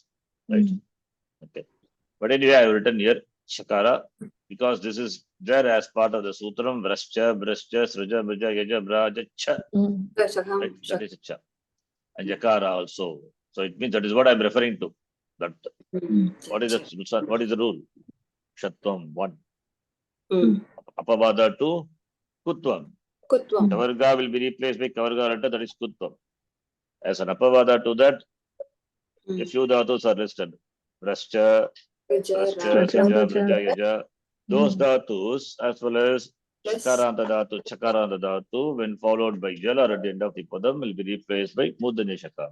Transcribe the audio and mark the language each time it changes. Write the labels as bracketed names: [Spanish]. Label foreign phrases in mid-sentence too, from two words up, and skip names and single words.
[English] Right? Okay. But anyway, I have written here Chakara because this is there as part of the Sutram, [Sanskrit] Vrascha, Sruja, Brija, Yaja, Braja, Cha. [English] Right? That is Cha. And Jakara also. So it means that is what I am referring to. That what is the rule? Shatvam, 1. Apavada 2, Kutvam. Kavarga will be replaced by Kavarga letter, that is Kutvam. As an Apavada to that, a few dhatus are listed. [Sanskrit] Vrascha, Sruja, Brija, Yaja. [English] Those dhatus as well as [Sanskrit] Chakaranta dhatu, [English] when followed by Jala at the end of the Padam, will be replaced by [Sanskrit] Mudanya Chakara.